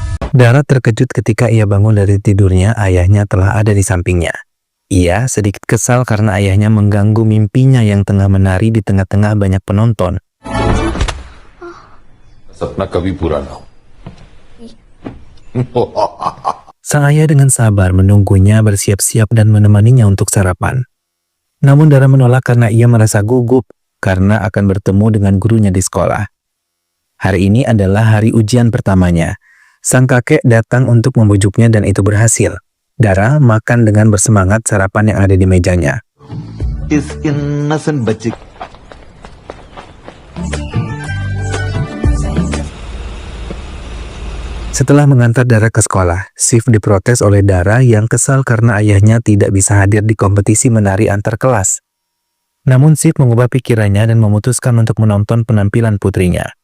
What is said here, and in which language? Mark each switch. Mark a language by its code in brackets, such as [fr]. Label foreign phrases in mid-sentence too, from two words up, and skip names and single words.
[id] Dara terkejut ketika ia bangun dari tidurnya, ayahnya telah ada di sampingnya. Ia sedikit kesal karena ayahnya mengganggu mimpinya yang tengah menari di tengah-tengah banyak penonton. [hi] सपना कभी पूरा ना हो। [id] Sang ayah dengan sabar menunggunya bersiap-siap dan menemaninya untuk sarapan. Namun Dara menolak karena ia merasa gugup karena akan bertemu dengan gurunya di sekolah. Hari ini adalah hari ujian pertamanya. Sang kakek datang untuk membujuknya dan itu berhasil. Dara makan dengan bersemangat sarapan yang ada di mejanya. [hi] इस innocent बच्चे [id] Setelah mengantar Dara ke sekolah, Sif diprotes oleh Dara yang kesal karena ayahnya tidak bisa hadir di kompetisi menari antar kelas. Namun Sif mengubah pikirannya dan memutuskan untuk menonton penampilan putrinya.